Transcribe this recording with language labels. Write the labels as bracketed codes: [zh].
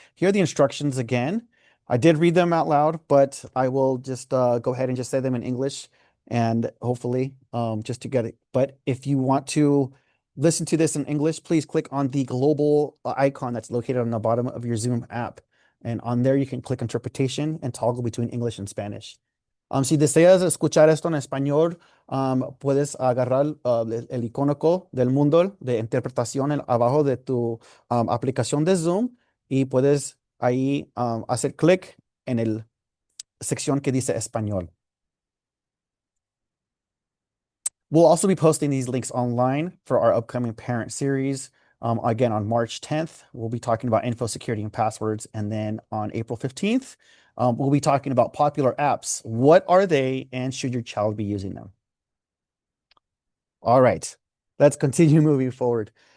[en] Here are the instructions again. I did read them out loud, but I will just go ahead and just say them in English and hopefully just to get it. But if you want to listen to this in English, please click on the global icon that's located on the bottom of your Zoom app. And on there, you can click interpretation and toggle between English and Spanish. [es] Si deseas escuchar esto en español, puedes agarrar el icónico del mundo de interpretación abajo de tu aplicación de Zoom y puedes ahí hacer clic en la sección que dice español. [en] We'll also be posting these links online for our upcoming parent series. Again, on March 10th, we'll be talking about info security and passwords. And then on April 15th, we'll be talking about popular apps. What are they and should your child be using them? All right, let's continue moving forward.